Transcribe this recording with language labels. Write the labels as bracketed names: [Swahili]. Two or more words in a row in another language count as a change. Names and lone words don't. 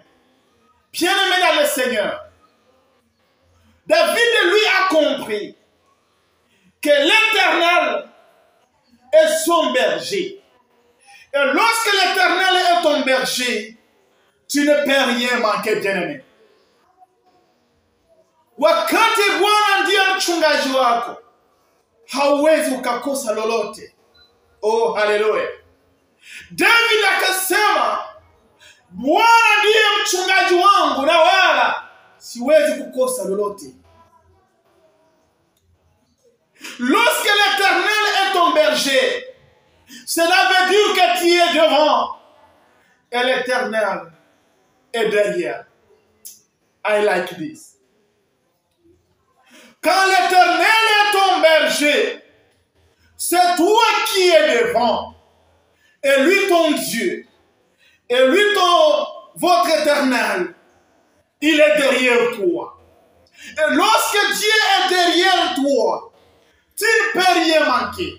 [French] Bien-aimé dans le Seigneur, David lui a compris que l'Éternel est son berger. Et lorsque l'Éternel est ton berger, tu ne peux rien manquer, bien-aimé. [Swahili] Wakati Bwana ndiye mchungaji wako, hauwezi ukakosa lolote. Oh, haleluya. David akasema, Bwana ndiye mchungaji wangu na wala siwezi kukosa lolote. [French] Lorsque l'Éternel est ton berger, cela veut dire que tu es devant et l'Éternel est derrière. [English] I like this. [French] Quand l'Éternel est ton berger, c'est toi qui es devant, et lui ton Dieu, et lui votre Éternel, il est derrière toi. Et lorsque Dieu est derrière toi, tu ne peux rien manquer.